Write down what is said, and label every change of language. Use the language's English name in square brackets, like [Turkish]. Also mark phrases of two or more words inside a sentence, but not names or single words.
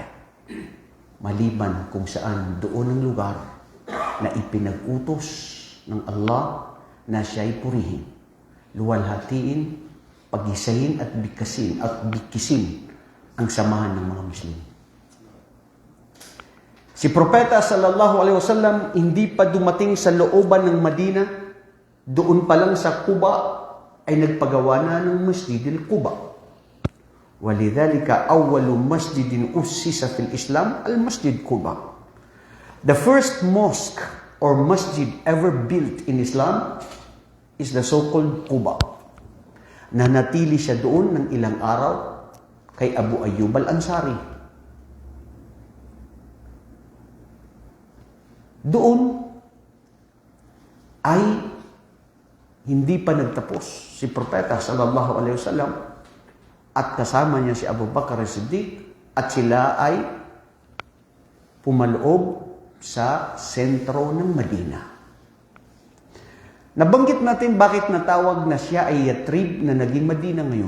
[Filipino] Maliban kung saan doon ang lugar na ipinag-utos ng Allah na siya'y purihin, luwalhatiin, pagisahin at bikisin ang samahan ng mga Muslim. Si Propeta [Arabic] صلى الله عليه وسلم [Filipino] hindi pa dumating sa looban ng Madina, doon pa lang sa Quba ay nagpagawa na ng Masjidil Quba. [Arabic] ولذلك أول مسجد أسس في الإسلام المسجد قباء. [English] The first mosque or masjid ever built in Islam is the so-called Quba. [Filipino] Nanatili siya doon ng ilang araw kay Abu Ayyub al-Ansari. Doon ay hindi pa nagtapos si Propeta [Arabic] صلى الله عليه وسلم [Filipino] at kasama niya si Abu Bakar as-Siddiq at sila ay pumaloob sa sentro ng Madina. Nabanggit natin bakit natawag na siya ay Yatrib na naging Madina ngayon.